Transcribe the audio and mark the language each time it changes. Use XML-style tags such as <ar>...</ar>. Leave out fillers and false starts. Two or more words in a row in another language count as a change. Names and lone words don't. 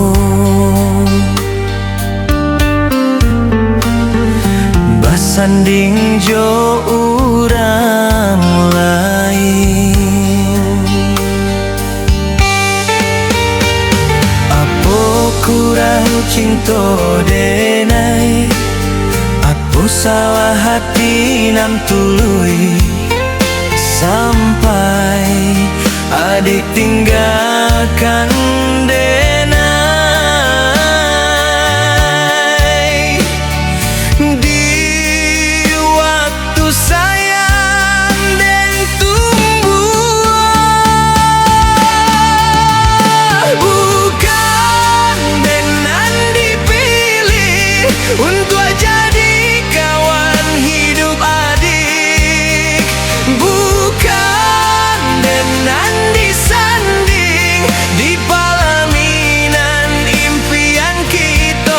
<min>Basanding jo urang lain, apo kurang cinta denai, apo salah hati nan tului, sampai adik tinggalkan denai.</min> <id>Di waktu sayang dan tumbuh, bukan dengan dipilih untuk jadi kawan hidup adik, bukan dengan disanding di palaminan impian kita.</id>